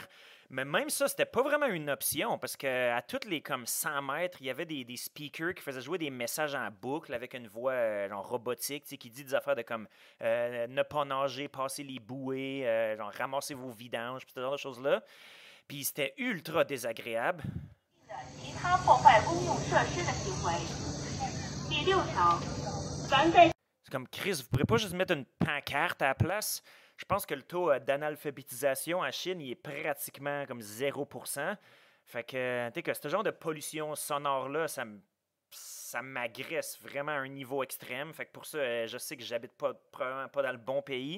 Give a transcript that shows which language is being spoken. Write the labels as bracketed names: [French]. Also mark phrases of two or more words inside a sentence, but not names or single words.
[French] Mais même ça, c'était pas vraiment une option parce que à toutes les comme 100 mètres, il y avait des speakers qui faisaient jouer des messages en boucle avec une voix genre robotique, tu sais, qui dit des affaires de comme ne pas nager, passer les bouées, genre ramasser vos vidanges, puis ce genre de choses-là. Puis c'était ultra désagréable. [Chinese] 其他破坏公用设施的行为。第六条，凡在 [French] C'est comme Chris, vous pourrez pas juste mettre une pancarte à la place. Je pense que le taux d'analphabétisation en Chine il est pratiquement comme 0%. Fait que, tu sais, que ce genre de pollution sonore-là, ça m'agresse vraiment à un niveau extrême. Fait que pour ça, je sais que j'habite probablement pas dans le bon pays.